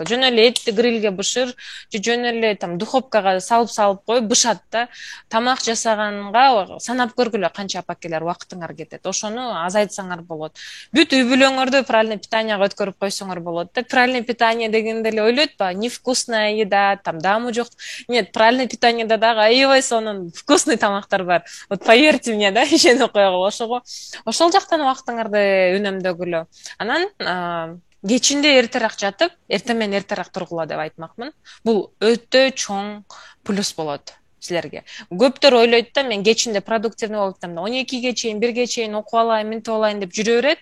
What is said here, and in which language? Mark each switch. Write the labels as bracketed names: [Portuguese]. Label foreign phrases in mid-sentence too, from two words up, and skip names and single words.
[Kyrgyz] Жөн эле этти грилге бышыр, жөн эле там духовкага салып коюп бышат да. Тамак жасаганга санап көргүлө канча апакелер убактыңар кетет. Ошону азайтсаңар болот. Бүт үй бүлөңөрдү [Russian] правильный питанияга [Kyrgyz] өткөрүп койсоңор болот да. [Russian] Правильный питание [Kyrgyz] дегенде эле ойлойт [Russian] невкусная еда, [Kyrgyz] там дамы жок. [Russian] Нет, правильный питаниеда [Kyrgyz] дагы аябай сонун вкусный тамактар бар. [Russian] Вот поверьте мне, [Kyrgyz] да, ишенип койгула. Ошол жактан убактыңарды үнөмдөгүлө. Анан кечинде эртерээк жатып, эртең менен эртерээк тургула деп айтмакмын. Бул өтө чоң плюс болот силерге. Көптөр ойлойт да, мен кечинде продуктивный болуп атам да, 12ге чейин, 1ге чейин окуп алайын, минтип алайын деп жүрө берет.